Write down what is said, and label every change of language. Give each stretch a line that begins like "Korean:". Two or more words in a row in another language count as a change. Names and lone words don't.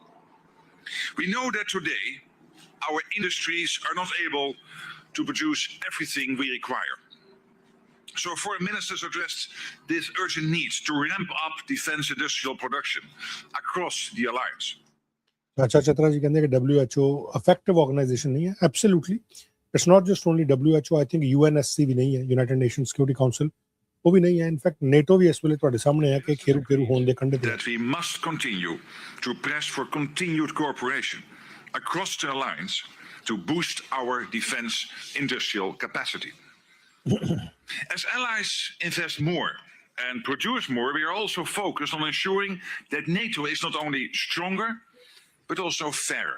English: We know that today our industries are not able to produce everything we require. So foreign ministers addressed this urgent need to ramp up defense industrial production across the alliance.
Punjabi: Acha Chatra ji ਕਹਿੰਦੇ ਕਿ WHO
English: effective organization
Punjabi: ਨਹੀਂ ਹੈ। Absolutely.
English: It's not just only WHO, I think UNSC
Punjabi: ਵੀ ਨਹੀਂ ਹੈ,
English: United Nations Security Council,
Punjabi: ਉਹ ਵੀ ਨਹੀਂ ਹੈ।
English: In fact,
Punjabi: NATO ਵੀ ਇਸ ਵੇਲੇ ਤੁਹਾਡੇ ਸਾਹਮਣੇ ਹੈ ਕਿ ਖੇਰੂ ਹੋਣ ਦੇ ਕੰਢੇ ਤੇ।
English: That we must continue to press for continued cooperation across the alliance to boost our defense industrial capacity. As allies invest more and produce more, we are also focused on ensuring that NATO is not only stronger, but also fairer.